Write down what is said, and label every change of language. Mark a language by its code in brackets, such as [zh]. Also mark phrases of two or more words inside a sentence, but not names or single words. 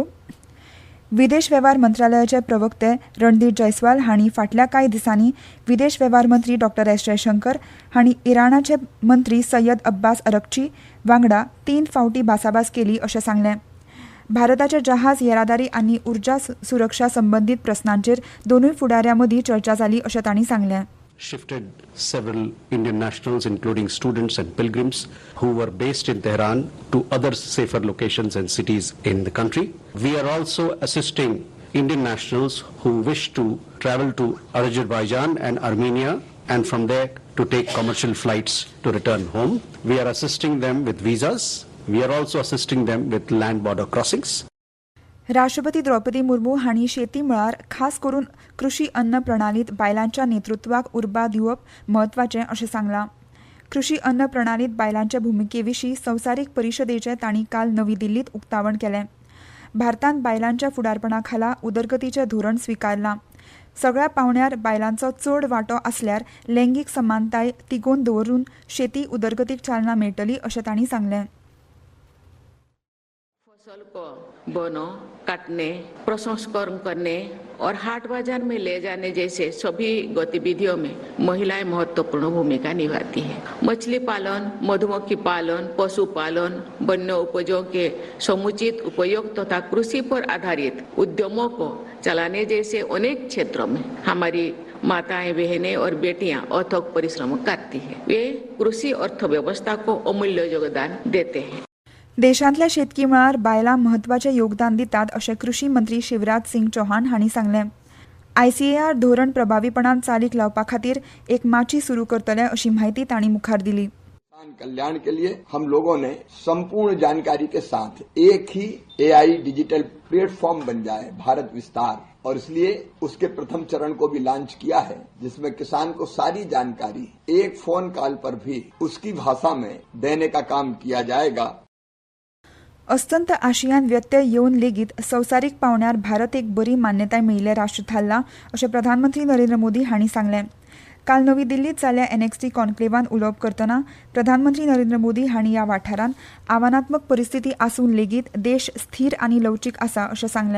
[kok] विदेश वेव्हार मंत्रालयाचे प्रवक्ते रणदीप जयस्वाल हांणी फाटल्या कांय दिसांनी विदेश वेव्हार मंत्री डॉ. एस जयशंकर हांणी इराणाचे मंत्री सय्यद अब्बास अरक्ची वांगडा 3 फावटी भासाभास केली अशें सांगलें. भारताचे जहाज येरादारी आनी उर्जा सुरक्षा संबंदीत प्रस्नांचेर दोनूय फुडाऱ्यां मदीं चर्चा जाली अशें तांणी सांगलें. [en] Shifted several Indian nationals, including students and pilgrims, who were based in Tehran to other safer locations and cities in the country. We are also assisting Indian nationals who wish to travel to Azerbaijan and Armenia and from there to take commercial flights to return home. We are assisting them with visas. We are also assisting them with land border crossings. [kok] राष्ट्रपती द्रौपदी मुर्मू हांणी शेती मळार खास करून कृशी अन्न प्रणालीत बायलांच्या नेतृत्वाक उर्बा दिवप म्हत्वाचें अशें सांगलां. कृशी अन्न प्रणालीत बायलांचे भुमिके विशीं संवसारीक परिशदेचें तांणी काल नवी दिल्लीत उक्तावण केलें. भारतांत बायलांच्या फुडारपणा खाला उदरगतीचें धोरण स्विकारलां. सगळ्या पावंड्यार बायलांचो चड वांटो आसल्यार लैंगीक समानताय तिगोवन दवरून शेती उदरगतीक चालना मेळटली अशें तांणी सांगलें. [hi] फसल को बोने, काटने, प्रसंस्करण करने और हाट बाजार में ले जाने जैसे सभी गतिविधियों में महिलाएं महत्वपूर्ण भूमिका निभाती हैं. मछली पालन, मधुमक्खी पालन, पशुपालन, वन्य उपजों के समुचित उपयोग तथा कृषि पर आधारित उद्यमों को चलाने जैसे अनेक क्षेत्रों में हमारी माताएं, बहनें और बेटियां अथक परिश्रम करती हैं. वे कृषि अर्थव्यवस्था को अमूल्य योगदान देते हैं. [kok] देशांतल्या शेतकी मळार बायलां म्हत्वाचें योगदान दितात अशें कृषी मंत्री शिवराज सिंग चौहान हांणी सांगलें. ICAR धोरण प्रभावीपणान चालीक लावपा खातीर एक माची सुरू करतले अशी माहिती तांणी मुखार दिली. [hi] किसान कल्याण के लिए हम लोगों ने संपूर्ण जानकारी के साथ एक ही [en] AI digital platform [hi] बन जाए भारत विस्तार, और इसलिए उसके प्रथम चरण को भी लॉन्च किया है, जिसमें किसान को सारी जानकारी एक [en] phone call [hi] पर भी उसकी भाषा में देने का काम किया जाएगा. [kok] अस्तंत आशियान व्यत्यय येवन लेगीत संवसारीक पावंड्यार भारत एक बरी मान्यताय मेळिल्लें राष्ट्र थारलां अशें प्रधानमंत्री नरेंद्र मोदी हांणी सांगलें. काल नवी दिल्लीत जाल्ल्या NXT कॉन्क्लेवान उलोवप करतना प्रधानमंत्री नरेंद्र मोदी हांणी ह्या वाठारांत आव्हानात्मक परिस्थिती आसून लेगीत देश स्थिर आनी लवचीक आसा अशें सांगलें.